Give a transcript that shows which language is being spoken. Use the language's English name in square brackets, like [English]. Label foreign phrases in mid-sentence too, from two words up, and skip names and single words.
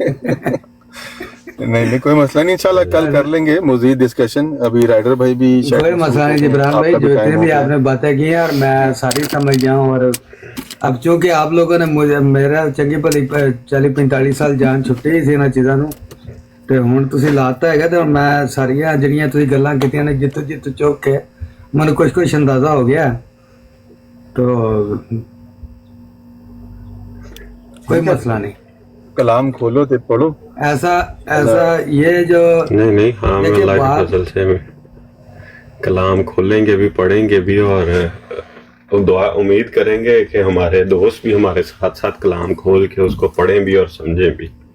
[Urdu] نہیں کوئی مسئلہ نہیں, انشاءاللہ کل کر لیں گے مزید ڈسکشن. ابھی رائڈر بھائی بھی کوئی مسئلہ نہیں. جبران بھائی جو اتنے بھی آپ نے باتیں کی ہیں اور میں ساری سمجھ گیا ہوں, اور اب چونکہ آپ لوگوں نے [Punjabi] مجھے میرا چنگی بھلی 40-45 سال جان چھٹی سی انہاں چیزاں نوں, تے ہن تسی لاتا ہے تے میں ساریاں جڑیاں تسی گلاں کیتیاں نے جت چوک کے من کچھ اندازہ ہو گیا. [Urdu] تو کوئی مسئلہ نہیں, [Punjabi] کلام کھولو تے پڑھو. [Urdu] ایسا یہ جو نہیں ہاں میں اللہ کے فضل سے کلام کھولیں گے بھی, پڑھیں گے بھی, اور دعا امید کریں گے کہ ہمارے دوست بھی ہمارے ساتھ ساتھ کلام کھول کے اس کو پڑھیں بھی اور سمجھیں بھی.